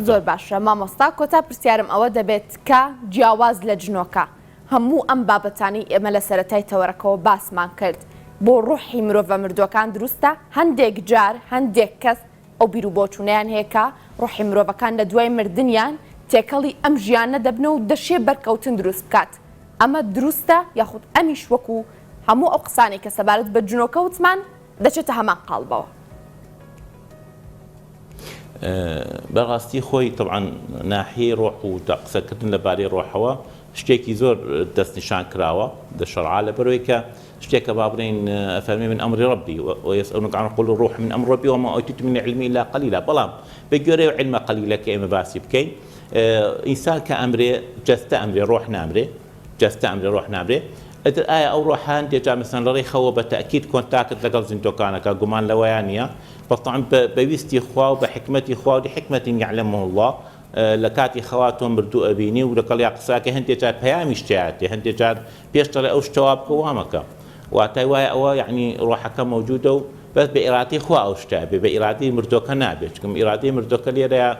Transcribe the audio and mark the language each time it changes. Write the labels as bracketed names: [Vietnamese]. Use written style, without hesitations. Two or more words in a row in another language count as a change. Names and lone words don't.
[Central Kurdish] زۆر باشە مامۆستا کۆتا پرسیارم ئەوە دەبێت کە جیاواز لە جنۆکە هەموو ئەم بابەتانی ئێمە لە سەرەتای تەوەرەکەەوە باسمان کرد بۆ ڕوحی مرۆڤ مردوەکان دروستە هەندێک جار هەندێک کەس ئەو بیر و بۆچوونیان هەیە ڕوحی مرۆڤەکان لە دوای مردنیان تێکەڵی ئەم ژیانە دەبنە و دەشێ بەرکەوتن دروست بکات ئەمە دروستە یاخود ئەمیش وەکو هەموو ئەو قسانی کە سەبارەت بە جنۆکە وتمان دەچێتە هەمان قاڵبەوە بەڕاستی خۆی طبعا ناحیەی ڕۆح و قسەکردن لەبارەی ڕۆحەوە شتێکی زۆر دەستنیشان کراوە دەشەرعا لەبەرەوەی کە شتێکە با بڵێن ئەفەرمێ من ئەمری ڕەبی [Arabic] ويسألونك عن قل الروح من أمر ربي وما أوتيتم من العلم إلا قليلا [Central Kurdish] بەڵام بەگوێرەی علم قليلە کە ئێمە باسی بکەین ئینسان کە ئەمرێ جەستە ئەمرێ ڕۆح نامرێ جەستە ئەمرێ ڕۆح نامرێ ئەتر ئایا ئەو ڕۆحان دێجا مەسەن لە ڕێخەوە بە تەئکید کۆنتاکت لەگەڵ زیندوەکانەکە گومان لەوەیان نییە بەڵام بەویستی خوا و بە حکمەتی خوا و حکمەتی [Arabic] یعلمه الله [Central Kurdish] لە کاتی خەوا تۆ مردوو ئەبینی و لەگەڵ یا قساکە هەندێک جار پەیامیش تێهاتێ هەندێک جار پێشتەڵێ ئەو شتەوا بکە وامەکە واتای وایە ئەوە یعنی ڕۆحەکە مەوجودە و بەس بە ئیرادەی خوا ئەو شتە بێ بە ئیرادەی مردوەکە نابێت چکم ئیرادەی مردوەکە لێرەیە